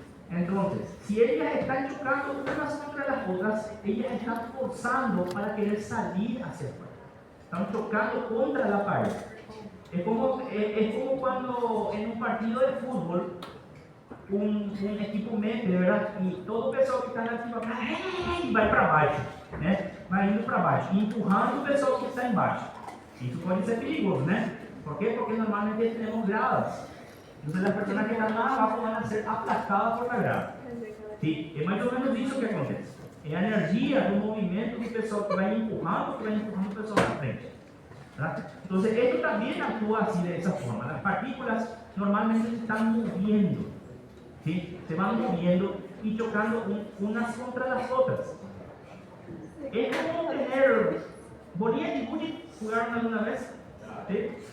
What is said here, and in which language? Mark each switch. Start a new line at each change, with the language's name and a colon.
Spanish: Entonces, si ellas están chocando unas contra las otras, ellas están forzando para querer salir hacia afuera. Están chocando contra la pared. Es como cuando en un partido de fútbol un equipo mete, ¿verdad?
Portuguese: E todo o pessoal que está na arquibancada vai para baixo, né? Vai indo para baixo, empurrando o pessoal que está embaixo. Isso pode ser perigoso, né?
Spanish: ¿Por qué? Porque normalmente tenemos gradas. Entonces las personas que están más abajo van a ser aplastadas por la grada. Sí, es más o menos
Portuguese: isso que acontece. É a energia do movimento do pessoal que vai empurrando o pessoal para frente.
Spanish: ¿Verdad? Entonces esto también actúa así de esa forma. Las partículas normalmente se están moviendo, ¿sí? Se van moviendo y chocando unas contra las otras. Es como tener bolilla y bully. ¿Jugaron alguna vez? ¿Sí?